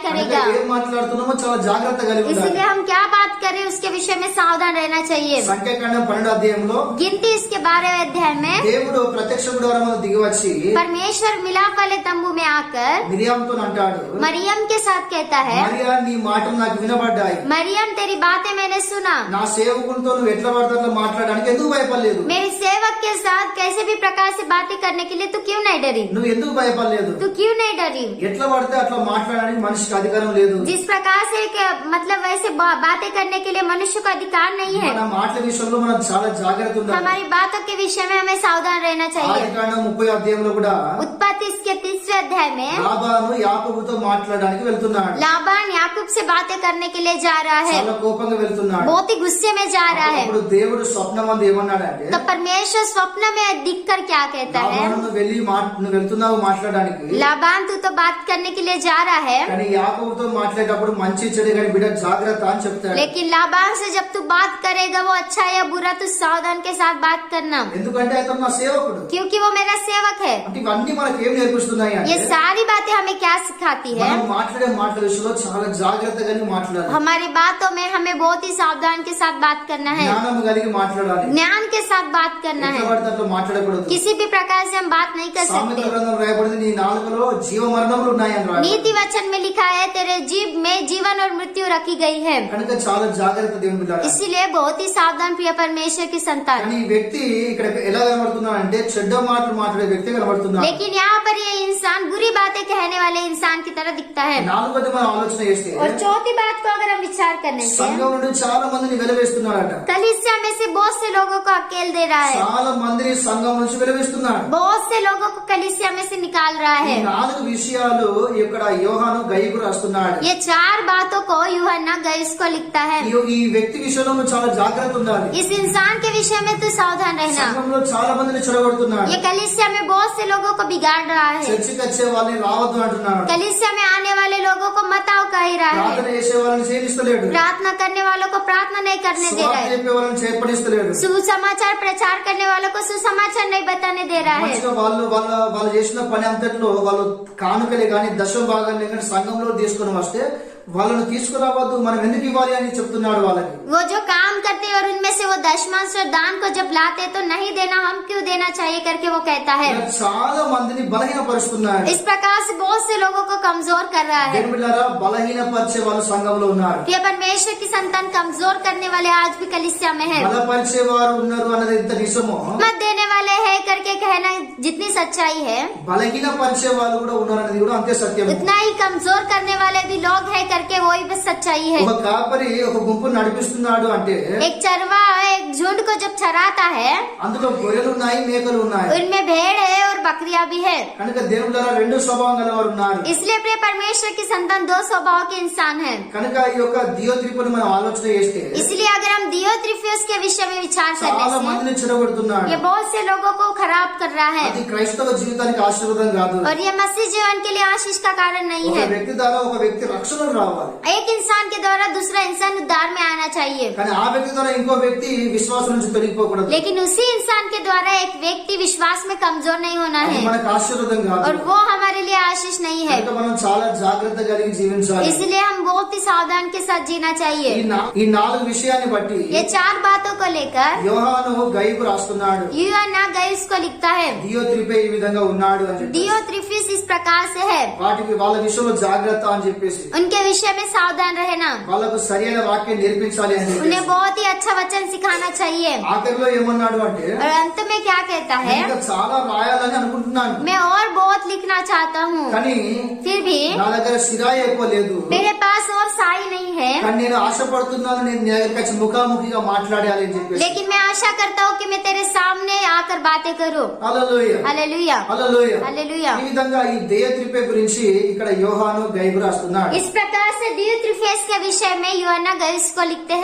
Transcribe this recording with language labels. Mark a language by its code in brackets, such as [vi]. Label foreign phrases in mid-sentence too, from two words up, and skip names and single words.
[te] కనుక [hi] करेगा। [te] ఏం మాట్లాడుతున్నామో చాలా జాగ్రత్త కలిగి ఉండాలి. [hi] इसलिए हम क्या बात कर करे उसके विषय में सावधान रहना चाहिए। [te] సంఖ్యాకాండం 12వ అధ్యాయంలో [hi] गिनती इसके 12वें अध्याय में [te] దేవుడు ప్రత్యక్ష గుడారములో దిగి వచ్చి [hi] परमेश्वर मिलाप वाले तंबू में आकर [te] మిరియాంతో అంటాడు, [hi] मरियम के साथ कहता है, [te] మరియా నీ మాటలు నాకు వినబడ్డాయి, [hi] मरियम तेरी बातें मैंने सुना, [te] నా సేవకునితో నువ్వు ఎట్లా పడితే అట్లా మాట్లాడడానికి ఎందుకు భయపడలేదు, [hi] मेरे सेवक के साथ कैसे भी प्रकार से बातें करने के लिए तू क्यों नहीं डरी, [te] నువ్వు ఎందుకు భయపడలేదు, [hi] तू क्यों नहीं डरी। [te] ఎట్లా పడితే అట్లా మాట్లాడడానికి మనిషికి అధికారం లేదు, [hi] जिस प्रकार से मतलब वैसे बातें करने के लिए मनुष्य को अधिकार नहीं है। [te] మన మాటల విషయంలో మనం చాలా జాగ్రత్త ఉండాలి। [hi] हमारी बातों के विषय में हमें सावधान रहना चाहिए। [te] ఆదికాండం 30వ అధ్యాయంలో కూడా [hi] उत्पत्ति इसके 30वें अध्याय में [te] లాబాను యాకోబుతో మాట్లాడడానికి వెళ్తున్నాడు, [hi] लाबान याकूब से बातें करने के लिए जा रहा है, [te] చాలా కోపంగా వెళ్తున్నాడు। [hi] बहुत ही गुस्से में जा रहा है। [te] అప్పుడు దేవుడు స్వప్నమందు ఏమన్నాడంటే, [hi] तो परमेश्वर स्वप्न में दिख कर क्या कहता है, [te] లాబాను నువ్వు వెళ్తున్నావు మాట్లాడడానికి, [hi] लाबान तू तो बात करने के लिए जा रहा है, [te] కానీ యాకోబుతో మాట్లాడేటప్పుడు మంచి చెడు కానీ బిడ్డ జాగ్రత్త అని చెప్తాడు। [hi] लेकिन लाबान से जब तू बात करेगा वो अच्छा या बुरा तू सावधान के साथ बात करना, [te] ఎందుకంటే అతను నా సేవకుడు। [hi] क्योंकि वो मेरा सेवक है। [te] అంటే ఇవన్నీ మనకి ఏం నేర్పిస్తున్నాయి [hi] ये [te] అంటే, [hi] सारी बातें हमें क्या सिखाती है, [te] మనం మాట్లాడే మాటల విషయంలో చాలా జాగ్రత్తగా మాట్లాడాలి, [hi] हमारी बातों में हमें बहुत ही सावधान के साथ बात करना है, [te] జ్ఞానం కలిగి మాట్లాడాలి, [hi] ज्ञान के साथ बात करना [te] ఎట్లా [hi] है। [te] పడితే అట్లా మాట్లాడకూడదు। [hi] किसी भी प्रकार से हम बात नहीं कर [te] సామెతల [hi] सकते। [te] గ్రంథం రాయబడింది, నీ నాలుకలో జీవ మరణములు ఉన్నాయని రాయబడింది। [hi] नीति वचन में लिखा है तेरे जीभ में जीवन और मृत्यु रखी गई है। [te] కనుక చాలా జాగ్రత్త దేవుని బిడ్డలారా। [hi] इसीलिए बहुत ही सावधान प्रिय परमेश्वर की संतान। [te] కానీ ఈ వ్యక్తి ఇక్కడ ఎలా కనబడుతున్నాడు అంటే, చెడ్డ మాటలు మాట్లాడే వ్యక్తి కనబడుతున్నాడు। [hi] लेकिन यहाँ पर ये इंसान बुरी बातें कहने वाले इंसान की तरह दिखता है। [te] నాలుగోది మనం ఆలోచన చేస్తే, [hi] और चौथी बात को अगर हम विचार करने से, [te] సంఘం నుండి చాలా మందిని వెలవేస్తున్నాడట, [hi] कलीसिया में से बहुत से लोगों को अकेल दे रहा है, [te] చాలా మందిని సంఘం నుంచి వెలవేస్తున్నాడు। [hi] बहुत से लोगों को कलीसिया में से निकाल रहा [te] ఈ [hi] है। [te] 4 విషయాలు ఇక్కడ యోహాను గైకు రాస్తున్నాడు। [hi] ये 4 बातों को यूहन्ना गैस को लिखता है। [te] ఈ వ్యక్తి విషయంలో నువ్వు చాలా జాగ్రత్త ఉండాలి। [hi] इस इंसान के विषय में तू सावधान रहना। [te] సంఘంలో చాలా మందిని చెడగొడుతున్నాడు, [hi] ये कलीसिया में बहुत से लोगों को बिगाड़ रहा है, [te] చర్చికి వచ్చే వాళ్ళని రావద్దు అంటున్నాడు, [hi] कलीसिया में आने वाले लोगों को मत आओ कह रहा है, [te] ప్రార్థన చేసే వాళ్ళని చేయిస్తలేడు, [hi] प्रार्थना करने वालों को प्रार्थना नहीं करने दे रहा [te] సువార్త [hi] है, [te] చెప్పే వాళ్ళని చేపడిస్తలేడు। [hi] सुसमाचार प्रचार करने वालों को सुसमाचार नहीं बताने दे रहा है। [te] మంచిగా వాళ్ళు చేసిన పని అంతట్లో వాళ్ళు కానుకలే గాని దశమ భాగాన్ని కానీ సంఘంలో తీసుకొని వస్తే వాళ్ళను తీసుకురావద్దు, మనం ఎందుకు ఇవ్వాలి అని చెప్తున్నాడు వాళ్ళకి। [hi] वो जो काम करते हैं और उनमें से वो दशमांश और दान को जब लाते तो नहीं देना, हम क्यों देना चाहिए करके वो कहता है। [te] ఇలా చాలా మందిని బలహీనపరుస్తున్నాడు। [hi] इस प्रकार से बहुत से लोगों को कमजोर कर रहा है। [te] దేవుని బిడ్డలారా, బలహీనపరిచే వాళ్ళు సంఘంలో ఉన్నారు, [hi] ये परमेश्वर की संतान कमजोर करने वाले आज भी कलीसिया में है। [te] బలపరిచే వారు ఉన్నారు అన్నది ఎంత నిజమో, [hi] मत देने वाले है करके कहना जितनी सच्चाई है, [te] బలహీనపరిచే వాళ్ళు కూడా ఉన్నారు అన్నది కూడా అంతే సత్యం। [hi] उतना ही कमजोर करने वाले भी लोग है करके वही बस सच्चाई है। [te] ఒక కాపరి ఒక గుంపు నడిపిస్తున్నాడు అంటే [hi] एक चरवा एक झुंड को जब चराता है [te] అందులో గొర్రెలు ఉన్నాయి, మేకలు ఉన్నాయి, [hi] उनमें भेड़ है और बकरियां भी है। [te] కనుక దేవుని ద్వారా 2 స్వభావం గలవారు ఉన్నారు। [hi] इसलिए प्रिय परमेश्वर की संतान 2 स्वभाव के इंसान है। [te] కనుక ఈ యొక్క దియోత్రిపుని మనం ఆలోచన చేస్తే [hi] इसलिए अगर हम दियोत्रिफियस के विषय में विचार [te] చాలా [hi] करने [te] మందిని చెడగొడుతున్నాడు। [hi] से ये बहुत से लोगों को खराब कर रहा है [te] అది క్రైస్తవ జీవితానికి ఆశీర్వాదం కాదు। [hi] और ये मसीह जीवन के लिए आशीष का कारण नहीं [te] ఒక [hi] है। [te] వ్యక్తి ద్వారా ఒక వ్యక్తి రక్షణకు రావాలి, [hi] एक इंसान के द्वारा दूसरा इंसान उद्धार में आना चाहिए, [te] కానీ ఆ వ్యక్తి ద్వారా ఇంకో వ్యక్తి విశ్వాసం నుంచి తొలగిపోకూడదు। [hi] लेकिन उसी इंसान के द्वारा एक व्यक्ति विश्वास में कमजोर नहीं होना [te] అది [hi] है [te] మనకు ఆశీర్వాదం కాదు। [hi] और वो हमारे लिए आशीष नहीं है। [te] కనుక మనం చాలా జాగ్రత్త కలిగి జీవించాలి। [hi] इसलिए हम बहुत ही सावधान के साथ जीना चाहिए। [te] ఈ 4 విషయాన్ని బట్టి [hi] ये 4 बातों को लेकर [te] యోహాను గైకు రాస్తున్నాడు, [hi] यूहन्ना गैस को लिखता है। [te] దియోత్రిపే ఈ విధంగా ఉన్నాడు అని చెప్పి, [hi] दियोत्रिफिस इस प्रकार से है, [te] వాటికి వాళ్ళ విషయంలో జాగ్రత్త అని చెప్పేసి, [hi] उनके विषय में सावधान रहना, [te] వాళ్ళకు సరైన వాక్యం నేర్పించాలి అని చెప్పేసి। [hi] उन्हें बहुत ही अच्छा वचन सिखाना चाहिए। [te] ఆఖరిలో ఏమన్నాడు అంటే, [hi] और अंत में क्या कहता है, [te] ఇంకా చాలా రాయాలని అనుకుంటున్నాను, [hi] मैं और बहुत लिखना चाहता हूँ, [te] కానీ [hi] फिर भी [te] నా దగ్గర సిరాయి ఎక్కువ లేదు, [hi] मेरे पास और साई नहीं है, [te] కానీ నేను ఆశపడుతున్నాను నేను నీ దగ్గరికి వచ్చి ముఖాముఖిగా మాట్లాడాలి అని చెప్పేసి। [hi] लेकिन मैं आशा करता हूँ कि मैं तेरे सामने आकर बातें करूँ। [te] హల్లెలూయా, [hi] हालेलुया, [te] హల్లెలూయా। [hi] हालेलुया। [te] ఈ విధంగా ఈ దియోత్రిపే గురించి ఇక్కడ యోహాను గైకు రాస్తున్నాడు। [hi] इस प्रकार से दियोत्रिफिस के विषय में यूहन्ना गैस को लिखते हैं।